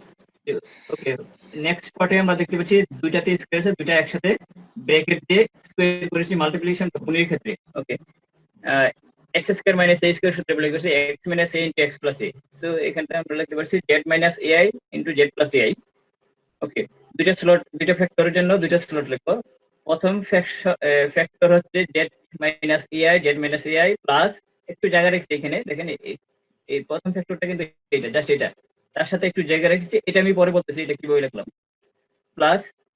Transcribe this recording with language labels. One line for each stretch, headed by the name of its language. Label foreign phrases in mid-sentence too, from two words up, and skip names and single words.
Bangla: ওকে,
English: next part
Bangla: আমরা দেখতে পাচ্ছি দুইটাতে স্কয়ার আছে, দুইটা একসাথে ব্র্যাকেট দিয়ে স্কয়ার করেছি মাল্টিপ্লিকেশন গুণের ক্ষেত্রে। ওকে, x² - a² সূত্রে অ্যাপ্লাই করছি x - a * x + a। সো এখানটা আমরা লিখতে পারছি z - ai * z + ai। ওকে, দুইটা স্লট, দুইটা ফ্যাক্টরের জন্য দুইটা স্লট লিখবো। প্রথম ফ্যাক্টর হচ্ছে z - ai, z - ai প্লাস, একটু জায়গা রেখেছি এখানে, দেখেন এই প্রথম ফ্যাক্টরটা কিন্তু এটা, জাস্ট এটা, তার সাথে একটু জায়গা রেখেছি, এটা আমি পরে বলতেছি এটা কিভাবে লিখলাম।